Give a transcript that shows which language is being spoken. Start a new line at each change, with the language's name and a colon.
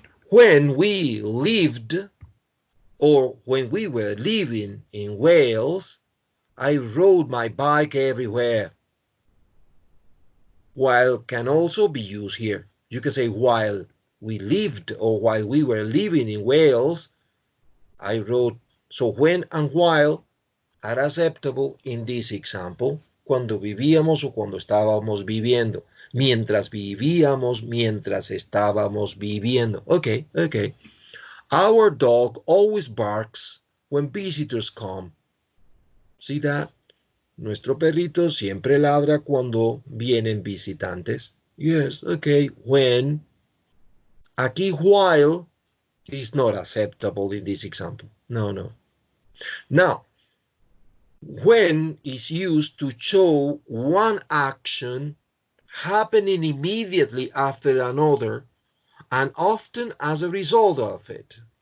English: When we lived, or when we were living in Wales, I rode my bike everywhere. While can also be used here. You can say while we lived or while we were living in Wales, I rode. So when and while are acceptable in this example.
Spanish: Cuando vivíamos o cuando estábamos viviendo. Mientras vivíamos, mientras estábamos viviendo.
English: Okay, okay. Our dog always barks when visitors come. See that?
Spanish: Nuestro perrito siempre ladra cuando vienen visitantes.
English: Yes, okay. When.
Spanish: Aquí
English: while is not acceptable in this example. No, no. Now, when is used to show one action happening immediately after another and often as a result of it.